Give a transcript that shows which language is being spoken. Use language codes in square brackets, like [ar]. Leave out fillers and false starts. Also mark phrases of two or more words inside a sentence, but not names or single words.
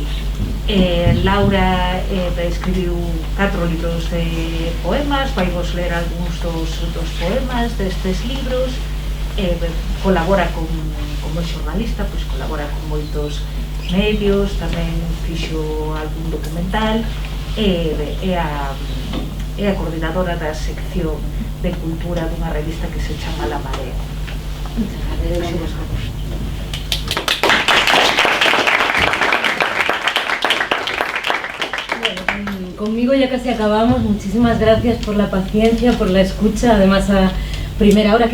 [gl] Laura escribiu 4 libros de poemas, vai vos ler algúns dos poemas destes libros, colabora como xornalista, pois colabora con moitos medios, tamén fixo algún documental, é a coordinadora da sección de cultura dunha revista que se chama La Marea. [es] Conmigo ya casi acabamos. Muchísimas gracias por la paciencia, por la escucha, además a primera hora.